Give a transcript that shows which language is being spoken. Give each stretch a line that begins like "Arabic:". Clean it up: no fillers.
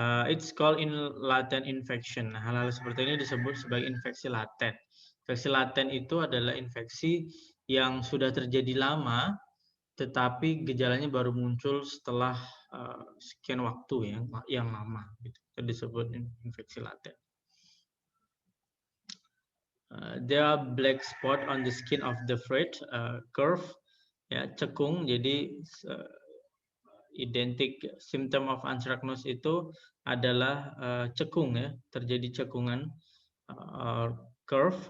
English: It's called in latent infection.
Indonesian: Hal-hal seperti ini disebut sebagai infeksi laten. Infeksi laten itu adalah infeksi yang sudah terjadi lama, tetapi gejalanya baru muncul setelah sekian waktu yang lama. Gitu. Itu disebut infeksi laten.
English: There are black spot on the skin of the fruit, curve,
Indonesian: ya cekung. Jadi identik
English: symptom of anthracnose
Indonesian: itu adalah cekung, ya, terjadi cekungan, curve.